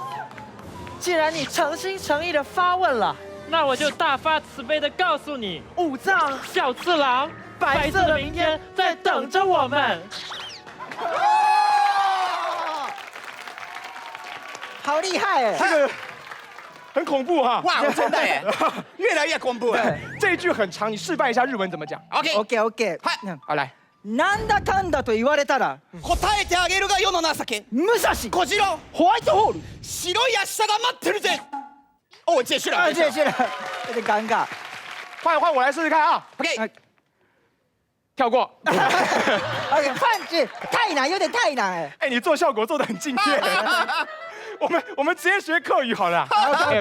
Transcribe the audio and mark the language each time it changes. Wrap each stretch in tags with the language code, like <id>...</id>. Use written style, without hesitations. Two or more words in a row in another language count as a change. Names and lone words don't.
<zh>既然你诚心诚意的发问了，那我就大发慈悲的告诉你，武藏小次郎，白色的明天在等着我们。好厉害哎！这个很恐怖哈。哇，我真的耶，越来越恐怖了。这一句很长，你示范一下日文怎么讲？</zh> <en>OK， OK，</en> <ja>嗨，</ja> <zh>好，来，</zh> <ja>なんだかんだと言われたら答えてあげるが世の情け。武蔵小次郎、ホワイトホール白い明日が待ってるぜ。</ja> <zh>哦，解释了。啊，这了，有点尴尬。换我来试试看啊。</zh> <en>OK，</en> <zh>跳过。 OK，范子太难，有点太难哎。哎，你做效果做得很敬业。我们直接学客语好了。</zh> <en>OK，</en>